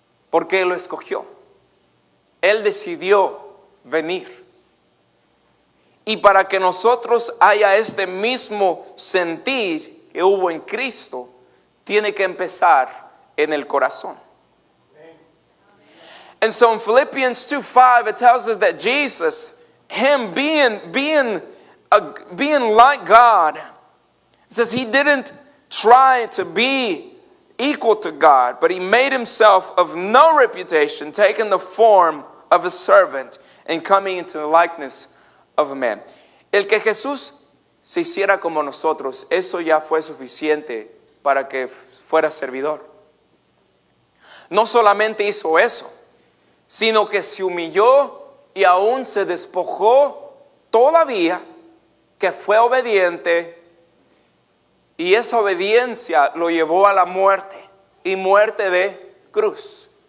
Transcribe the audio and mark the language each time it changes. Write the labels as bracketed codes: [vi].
[es] Porque Él lo escogió. Él decidió venir. Y para que nosotros haya este mismo sentir que hubo en Cristo, tiene que empezar en el corazón. [en] And so in Philippians 2:5 it tells us that Jesus, Him being like God, it says He didn't try to be equal to God, but He made Himself of no reputation, taking the form of a servant and coming into the likeness of a man. [es] El que Jesús se hiciera como nosotros, eso ya fue suficiente para que fuera servidor. No solamente hizo eso, sino que se humilló y aún se despojó todavía, que fue obediente, y esa obediencia lo llevó a la muerte, y muerte de cruz.